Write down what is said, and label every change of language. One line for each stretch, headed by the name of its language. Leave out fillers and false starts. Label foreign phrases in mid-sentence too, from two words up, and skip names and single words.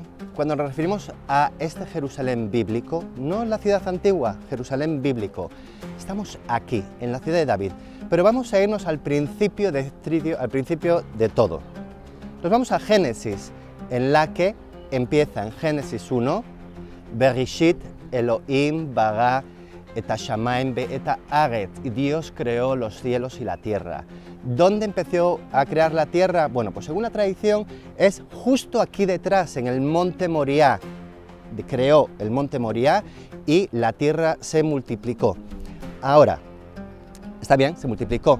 Spanish: Cuando nos referimos a este Jerusalén bíblico, no la ciudad antigua, Jerusalén bíblico, estamos aquí, en la ciudad de David, pero vamos a irnos al principio de todo. Nos vamos a Génesis, en la que empieza en Génesis 1,
Hebrew: בראשית אלוהים ברא את השמים ואת הארץ,
Spanish: y Dios creó los cielos y la tierra. ¿Dónde empezó a crear la tierra? Bueno, pues según la tradición es justo aquí detrás, en el monte Moriah. Creó el monte Moriah y la tierra se multiplicó. Ahora, está bien, se multiplicó.